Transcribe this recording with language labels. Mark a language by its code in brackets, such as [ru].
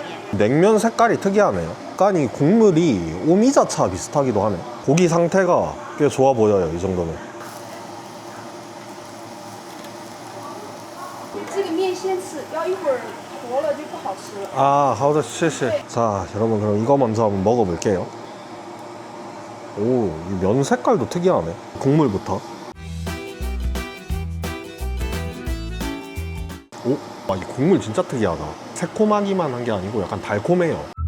[ko] 냉면 색깔이 특이하네요. 약간 이 국물이 오미자차 비슷하기도 하네. 고기 상태가 꽤 좋아 보여요. 이 정도면. [zh] 这个面先吃，要一会儿坨了就不好吃了。 아, 好的, 谢谢. [ko] 자, 여러분 그럼 이거 먼저 한번 먹어볼게요. 오, 이 면 색깔도 특이하네. 국물부터. 오, 아, 이 국물 진짜 특이하다. 새콤하기만 한 게 아니고 약간 달콤해요.